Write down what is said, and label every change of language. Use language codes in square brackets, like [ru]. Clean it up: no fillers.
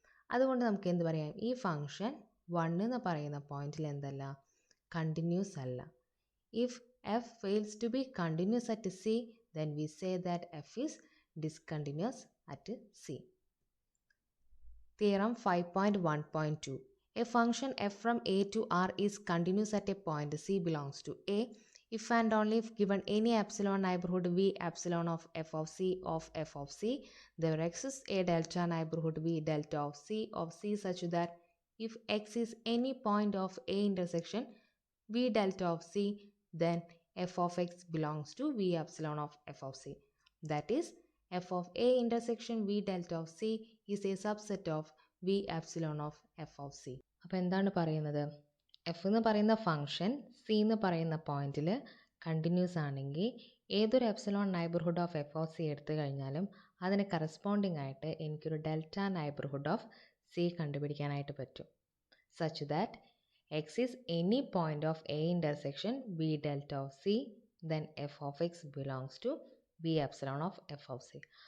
[ml] അതുകൊണ്ട് നമുക്ക് എന്ത് പറയാം? ഈ ഫങ്ഷൻ 1 എന്ന് പറയുന്ന പോയിന്റിൽ എന്തല്ല? കണ്ടിന്യൂസ് അല്ല. [en] If f fails to be continuous at C, then we say that f is discontinuous at C. Theorem 5.1.2. A function f from A to R is continuous at a point C belongs to A if and only if given any epsilon neighborhood V epsilon of f of C, there exists a delta neighborhood V delta of C such that if x is any point of A intersection V delta of C, then f of x belongs to V epsilon of f of C. That is, f of A intersection V delta of C is a subset of V epsilon of f of C. [ml] അപ്പോൾ എന്താണ് പറയുന്നത്? F എന്ന് പറയുന്ന function C എന്ന് പറയുന്ന പോയിന്റിൽ continuous ആണെങ്കിൽ ഏതൊരു epsilon neighbourhood of F of C എടുത്തു കഴിഞ്ഞാലും അതിന് കറസ്പോണ്ടിങ് ആയിട്ട് എനിക്കൊരു ഡെൽറ്റ നൈബർഹുഡ് ഓഫ് സി കണ്ടുപിടിക്കാനായിട്ട് പറ്റും. [en] Such that x is any point of A intersection V delta of C, then f of x belongs to V epsilon of f of C.